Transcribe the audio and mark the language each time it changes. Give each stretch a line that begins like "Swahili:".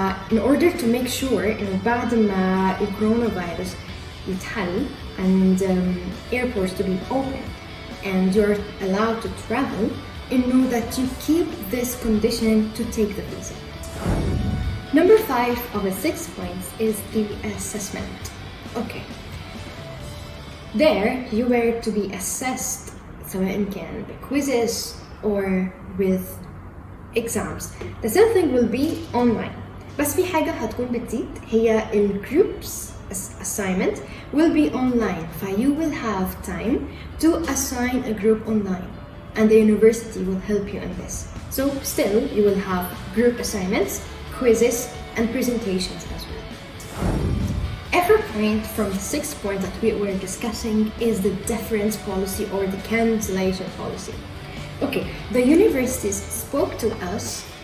English: in order to make sure
Arabic: بعد ما
English: coronavirus
Arabic: يتحل
English: and airports to be open and you're allowed to travel that you keep this condition to take the visa. Number 5 of the 6 points is the assessment. Okay. There you were to be assessed
Arabic: سواء كان
English: quizzes or with exams. The same thing will be online.
Arabic: بس في حاجة هتكون بتزيد هي
English: groups assignment will be online. You will have time to assign a group online and the university will help you in this. So still you will have group assignments, quizzes and presentations as well. Every point from the 6th point that we were discussing is the deference policy or the cancellation policy. Okay, the universities spoke to us